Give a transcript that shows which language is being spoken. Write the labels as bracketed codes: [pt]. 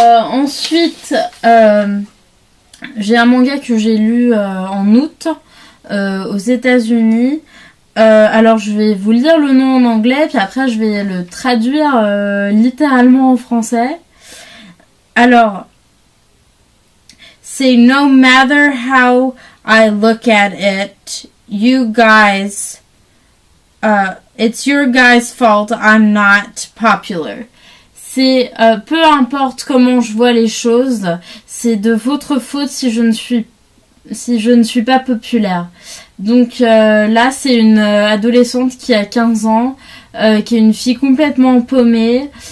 [fr] Ensuite, j'ai un manga que j'ai lu en août aux États-Unis. Alors je vais vous lire le nom en anglais, puis après je vais le traduire littéralement en français. Alors, c'est [en] No matter how I look at it, you guys, it's your guys' fault I'm not popular. [fr] C'est peu importe comment je vois les choses, c'est de votre faute si je ne suis pas populaire. Donc là, c'est une adolescente qui a 15 ans, qui est une fille complètement paumée.